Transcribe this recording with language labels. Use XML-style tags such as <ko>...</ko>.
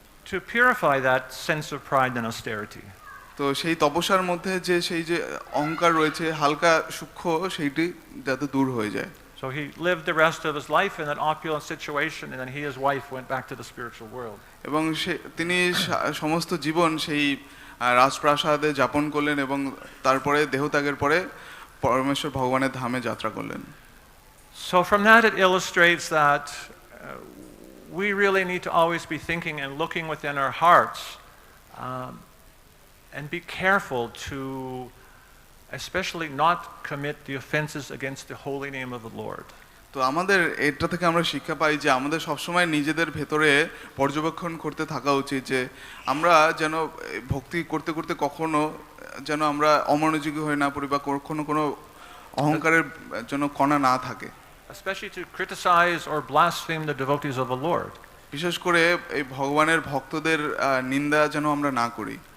<en>To purify that sense of pride and austerity.</en> <bn>তো সেই তপস্যার মধ্যে যে সেই যে অহংকার রয়েছে হালকা সূক্ষ্ম, সেইটি যাতে দূর হয়ে যায়।</bn> <en>So he lived the rest of his life in that opulent situation, and then he and his wife went back to the spiritual world.</en> <bn>এবং তিনি সমস্ত জীবন সেই রাজপ্রাসাদে যাপন করলেন এবং তারপরে দেহত্যাগের পরে পরমেশ্বর ভগবানের ধামে যাত্রা করলেন।</bn> <en>So from that it illustrates that we really need to always be thinking and looking within our hearts, and be careful to especially not commit the offenses against the holy name of the Lord.</en> <bn>তো আমাদের এটা থেকে আমরা শিক্ষা পাই যে আমাদের সবসময় নিজেদের ভেতরে পর্যবেক্ষণ করতে থাকা উচিত যে আমরা যেন ভক্তি করতে করতে কখনো যেন আমরা অমনোযোগী হয়ে না পড়ি বা কখনো কোনো অহংকারের জন্য কণা না থাকে।</bn> <en>Especially to criticize or blaspheme the devotees of the Lord.</en> <bn>বিশেষ করে এই ভগবানের ভক্তদের নিন্দা যেন আমরা না করি।</bn>